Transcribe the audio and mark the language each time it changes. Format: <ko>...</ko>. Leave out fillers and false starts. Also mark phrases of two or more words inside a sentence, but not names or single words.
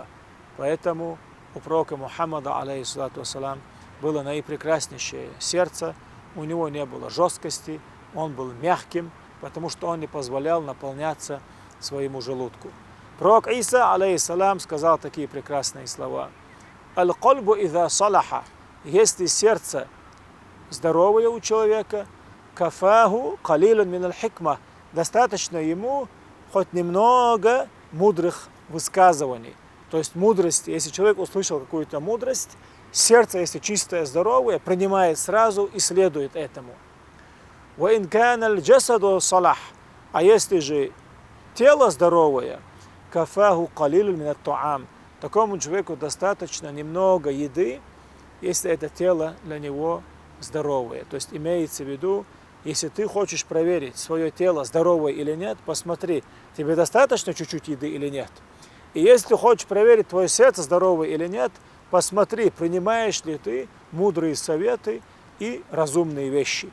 <ru>Поэтому у пророка Мухаммада,</ru> <ar>عليه الصلاة والسلام,</ar> <ru>было наипрекраснейшее сердце, у него не было жесткости, он был мягким, потому что он не позволял наполняться своему желудку. Пророк Иса, алейхиссалам, сказал такие прекрасные слова.</ru> <ar>«القلب إذا صلح»,</ar> <ru>если сердце здоровое у человека,</ru> <ar>«كفاه قليل من الحكمة»,</ar> <ru>достаточно ему хоть немного мудрых высказываний. То есть мудрость, если человек услышал какую-то мудрость, сердце, если чистое, здоровое, принимает сразу и следует этому.</ru> <ar>وَإِنْ كَانَ الْجَسَدُ صَلَحْ,</ar> <ru>а если же тело здоровое,</ru> <ar>كفاه قليل من الطعام,</ar> <ru>такому человеку достаточно немного еды, если это тело для него здоровое. То есть имеется в виду, если ты хочешь проверить свое тело здоровое или нет, посмотри, тебе достаточно чуть-чуть еды или нет. И если ты хочешь проверить твое сердце здоровое или нет, посмотри, принимаешь ли ты мудрые советы и разумные вещи.</ru>